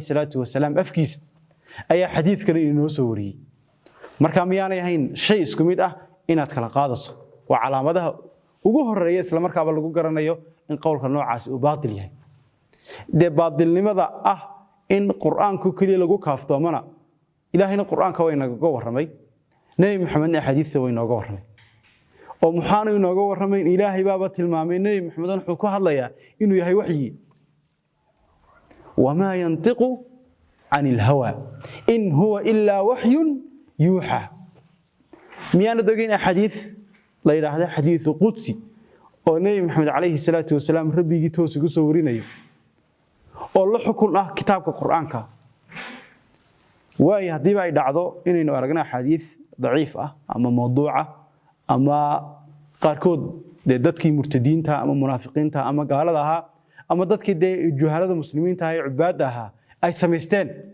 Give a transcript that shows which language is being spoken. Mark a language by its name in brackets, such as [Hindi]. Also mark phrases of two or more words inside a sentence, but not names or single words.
[Arabic] الصلاة والسلام [Somali] afkiisa ayaa xadiiska inoo soo wariyay marka miyaanay ahayn shay isku mid ah inaad kala qaadato waa calaamadaha ugu horeeya isla markaaba lagu garanayo in qowlka noocaas uu baatil yahay baatilnimada ah in quraanku kaliya lagu kaaftoomana ilaahayna quraanka way naga waramay nabi maxamedna xadiiska way nooga waramay oo muxaanu inooga waramay ilaahay baaba tilmaamay nabi maxamed wuxuu ku hadlayaa inuu yahay waxyi [Arabic] وما ينطق عن الهوى إن هو إلا وحي يوحى [Somali] miyana dagin xadiis la yiraahdo xadiis qudsi oo nabi maxamed [Arabic] عليه الصلاة والسلام [Somali] rabbigi toos ugu soo warinayo oo la xukun ah kitaabka quraanka way hadii ay dhacdo inaynu aragnaa xadiis daciif ah ama mawduuca ama qaarkood dadkii murtadiinta ama munaafiqiinta ama gaalada aha ama dadkii juhalada muslimiinta ay cibaad aha ay sameysteen